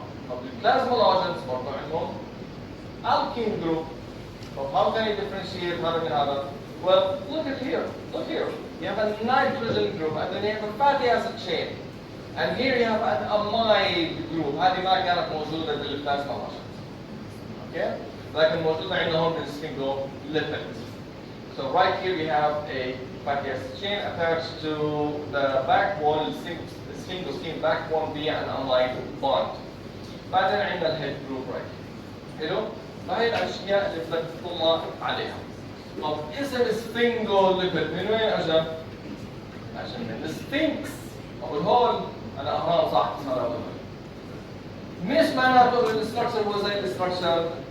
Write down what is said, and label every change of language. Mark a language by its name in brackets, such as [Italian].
[Arabic] طب البلازمولوجينز برضه عندهم alkene group. طب [English] how can you differentiate [Arabic] هذا من هذا؟ [English] Well, look at here. Look here. You have a nitrogen group, and then you have a fatty acid chain. And here you have an amide group. [Arabic] هذه ما كانت موجودة بالبلازمولوجينز. [English] Okay? [Arabic] لكن موجودة عندنا هون بالsphingolipids. [English] So right here we have a fatty acid chain attached to the backbone, the sphingosine backbone via an amide bond. [Arabic] بعدين عندنا الhead group [English] right here. [Arabic] حلو؟ فهي الأشياء اللي بدك تطلع عليها. طب اسم sphingolipid من وين اجى؟ اجى من السفنكس. او الهول انا اهرام صح صار مش معناته الاستراكشر هو زي الاستراكشر.